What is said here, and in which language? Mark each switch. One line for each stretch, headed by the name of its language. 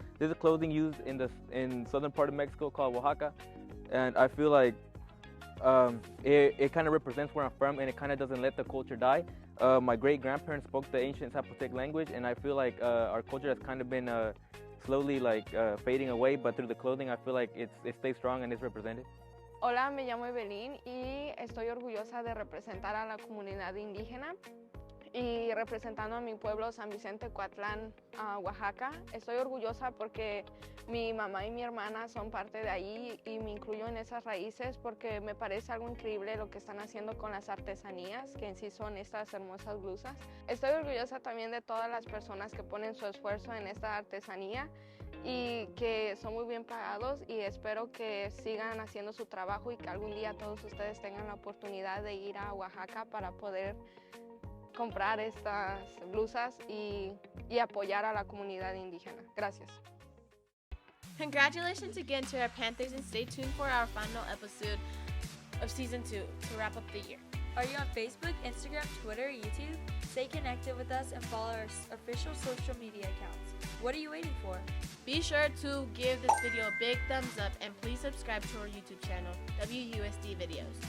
English: This is clothing used in southern part of Mexico called Oaxaca, and I feel like it kind of represents where I'm from, and it kind of doesn't let the culture die. My great-grandparents spoke the ancient Zapotec language, and I feel like our culture has kind of been slowly fading away, but through the clothing I feel like it stays strong and is represented.
Spanish: Hola, me llamo Evelyn y estoy orgullosa de representar a la comunidad indígena y representando a mi pueblo San Vicente Coatlán, Oaxaca. Estoy orgullosa porque mi mamá y mi hermana son parte de ahí y me incluyo en esas raíces porque me parece algo increíble lo que están haciendo con las artesanías, que en sí son estas hermosas blusas. Estoy orgullosa también de todas las personas que ponen su esfuerzo en esta artesanía y que son muy bien pagados, y espero que sigan haciendo su trabajo y que algún día todos ustedes tengan la oportunidad de ir a Oaxaca para poder comprar estas blusas y apoyar a la comunidad indígena. Gracias.
English: Congratulations again to our Panthers, and stay tuned for our final episode of season 2 to wrap up the year. Are you on Facebook, Instagram, Twitter, YouTube? Stay connected with us and follow our official social media accounts. What are you waiting for? Be sure to give this video a big thumbs up and please subscribe to our YouTube channel, WUSD Videos.